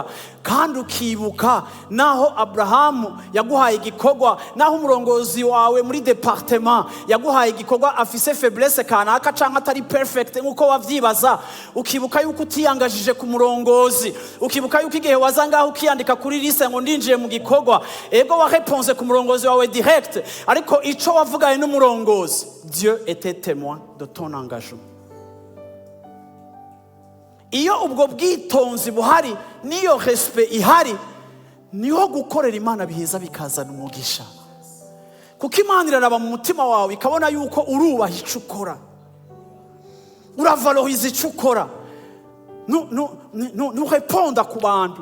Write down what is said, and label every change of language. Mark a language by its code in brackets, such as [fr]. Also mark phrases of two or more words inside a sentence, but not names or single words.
[rn] Kandi ukibuka naho Abrahamu yaguhaye igikorwa, naho umurongozi wawe muri departement yaguhaye igikorwa afise faiblesse kanaka canke atari perfect nkuko wavyibaza, ukibuka yuko utiyangajije ku murongozi, ukibuka yuko igihe wazangaho ukiyandika kuri liste ngo ndinjiye mu gikorwa, ego wa réponse ku murongozi wawe direct, ariko ico wavugaye n'umurongozi, [fr] Dieu était témoin de ton engagement. [rn] Iyo ubwo bwitonzi buhari, niyo respect ihari, niho gukorera Imana biheza bikazana umugisha. Kuko Imana iraraba mu mutima wawe ikabona yuko urubaha ico ukora, uravaloriza ico ukora, nureponda ku bantu.